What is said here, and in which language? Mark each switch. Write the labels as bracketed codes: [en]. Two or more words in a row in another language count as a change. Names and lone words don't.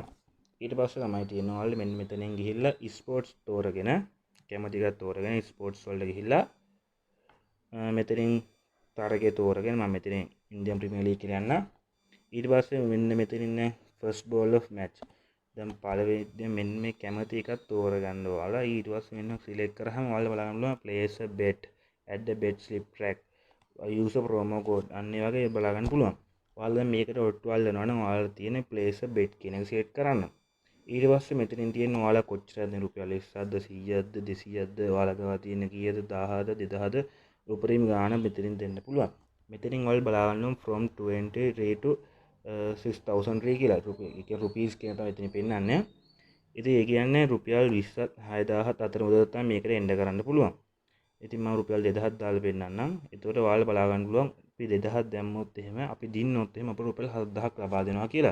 [si] ඊට පස්සේ තමයි තියෙනවා ඔයාලා මෙන්න මෙතනින් ගිහිල්ලා ස්පෝර්ට්ස් තෝරගෙන කැමති එකක් තෝරගෙන ස්පෝර්ට්ස් වලට ගිහිල්ලා මෙතනින් තරගය තෝරගෙන මම මෙතනින් ඉන්දියන් ප්‍රීමියර් ලීග් කියලා යන්න. ඊට පස්සේ මෙන්න මෙතනින් ඉන්නේ [en] first ball of match. [si] දැන් පළවෙනි මෙන්න මේ කැමති එකක් තෝරගන්න ඔයාලා. ඊට පස්සේ මෙන්න සිලෙක්ට් කරාම ඔයාලා බලන්න පුළුවන් [en] place a bet, add a bet slip track, use a promo code [si] අන්න ඒ වගේ බලා ගන්න පුළුවන්. ඔයාලා දැන් මේකට ඔට්ටුවල් දෙනවා නම් ඔයාලා තියෙන [en] place a bet [si] කියන එක සෙට් කරන්න. ඊට පස්සේ මෙතනින් තියෙන ඔයාලා කොච්චරද රුපියල් 100ද 100ද 200ද ඔයාලා ගාව තියෙන කීයද 1000ද 2000ද උපරිම ගාණ මෙතනින් දෙන්න පුළුවන්. මෙතනින් ඔයාලා බලා ගන්න [en] from 20 to 6000 [si] කියලා රුපීස් කියන තමයි මෙතන පෙන්නන්නේ. ඉතින් ඒ කියන්නේ රුපියල් 20ත් 6000ත් අතර මුදල තමයි මේකට එන්න කරන්න පුළුවන්. ඉතින් මම රුපියල් 2000ක් දාලා පෙන්නන්නම්. එතකොට ඔයාලා බලා ගන්න පුළුවන් අපි 2000ක් දැම්මොත් එහෙම අපි දින්නොත් එහෙම අපිට රුපියල් 7000ක් ලබා දෙනවා කියලා.